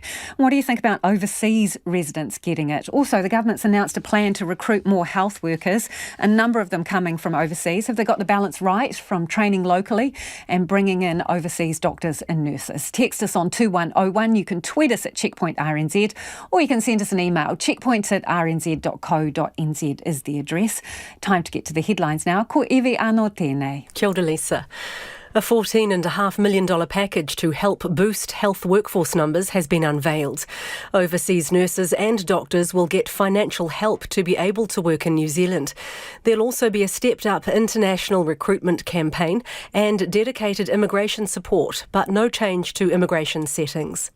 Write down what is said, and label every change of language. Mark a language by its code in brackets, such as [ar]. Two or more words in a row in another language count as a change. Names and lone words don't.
[en] What do you think about overseas residents getting it? Also, the government's announced a plan to recruit more health workers, a number of them coming from overseas. Have they got the balance right from training locally and bringing in overseas doctors and nurses? Text us on 2101. You can tweet us at checkpointrnz, or you can send us an email. checkpoints@rnz.co.nz is the address. Time to get to the headlines now. [mi] Ko iwi anō tēnei. Kia ora, Lisa. [en] A $14.5 million package to help boost health workforce numbers has been unveiled. Overseas nurses and doctors will get financial help to be able to work in New Zealand. There'll also be a stepped-up international recruitment campaign and dedicated immigration support, but no change to immigration settings.